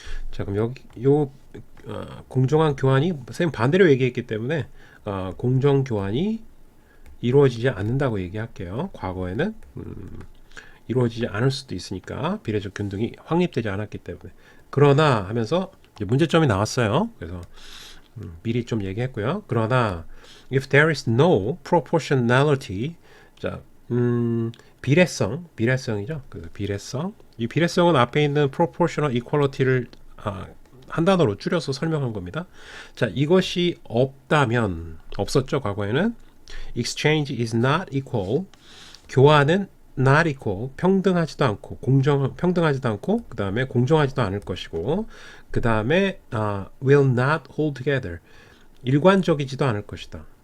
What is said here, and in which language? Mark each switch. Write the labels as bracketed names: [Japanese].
[Korean] 자, 그럼 여기 공정한 교환이 선생님 반대로 얘기했기 때문에 공정 교환이 이루어지지 않는다고 얘기할게요. 과거에는 이루어지지 않을 수도 있으니까 비례적 균등이 확립되지 않았기 때문에. 그러나 하면서 이제 문제점이 나왔어요. 그래서 미리 좀 얘기했고요. 그러나 [English] if there is no proportionality, [Korean] 자, 비례성이죠. 그 비례성. 이 비례성은 앞에 있는 proportional equality를 한 단어로 줄여서 설명한 겁니다. 자, 이것이 없었죠. 과거에는 [English] exchange is not equal, [Korean] 교환은 not equal, 평등하지도 않고 평등하지도 않고 그 다음에 공정하지도 않을 것이고 그 다음에 [English] will not hold together, [Korean] 일관적이지도 않을 것이다.